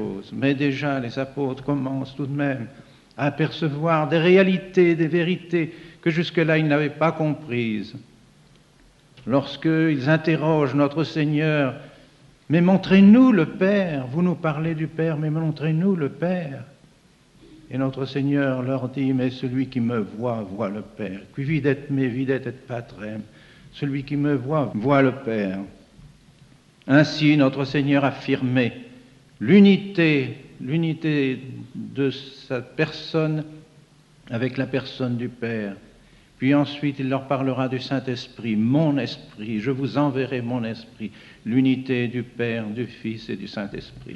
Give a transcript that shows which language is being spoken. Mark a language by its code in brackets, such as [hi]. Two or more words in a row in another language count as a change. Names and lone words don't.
[fr] » Mais déjà, les apôtres commencent tout de même à apercevoir des réalités, des vérités que jusque-là ils n'avaient pas comprises. Lorsqu'ils interrogent notre Seigneur, « Mais montrez-nous le Père, vous nous parlez du Père, mais montrez-nous le Père. » Et notre Seigneur leur dit, « Mais celui qui me voit, voit le Père. [la] Qui videt me, videt et patrem. [fr] » Celui qui me voit, voit le Père. Ainsi, notre Seigneur affirmait l'unité de sa personne avec la personne du Père. Puis ensuite, il leur parlera du Saint-Esprit, mon esprit, je vous enverrai mon esprit, l'unité du Père, du Fils et du Saint-Esprit.